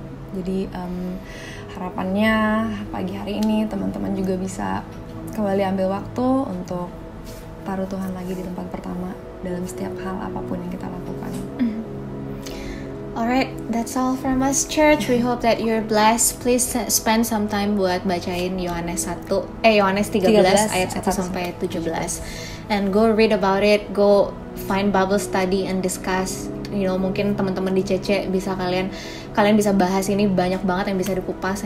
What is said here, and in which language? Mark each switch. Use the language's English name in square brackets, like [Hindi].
[Indonesian] Jadi harapannya pagi hari ini teman-teman juga bisa kembali ambil waktu untuk taruh Tuhan lagi di tempat pertama dalam setiap hal apapun yang kita lakukan. [English] Alright, that's all from us, church. We hope that you're blessed. Please spend some time [Indonesian] buat bacain Yohanes 13 ayat 1 sampai 17. [English] And go read about it, go find Bible study and discuss. [Indonesian] Mungkin teman-teman di CC bisa kalian bisa bahas ini, banyak banget yang bisa dikupas.